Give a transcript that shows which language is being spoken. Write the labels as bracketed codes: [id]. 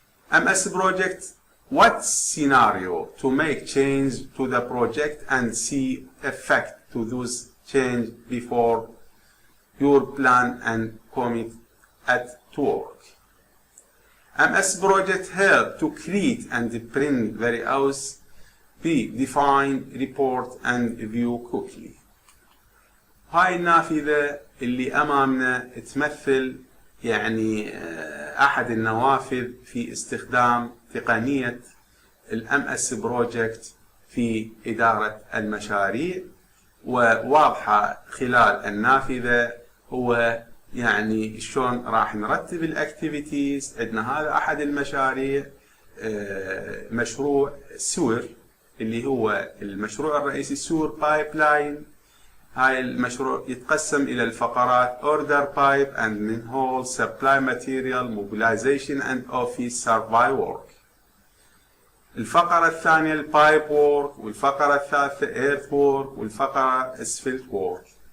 [en] MS project what scenario to make change to the project and see effect to those change before your plan and commit at to work. MS project help to create and print various predefined report and view quickly. [ar] هاي النافذة اللي أمامنا تمثل يعني أحد النوافذ في استخدام تقنية الMS Project في إدارة المشاريع، وواضحة خلال النافذة هو يعني شلون راح نرتب الأكتيفيتيز. عندنا هذا أحد المشاريع، مشروع سور اللي هو المشروع الرئيسي سور بايب لاين. هاي المشروع يتقسم إلى الفقرات [en] order pipe and manhole, supply material, mobilization and office survey work. [ar] الفقرة الثانية البايب وورك، والفقرة الثالثة ايرث وورك، والفقرة اسفلت وورك.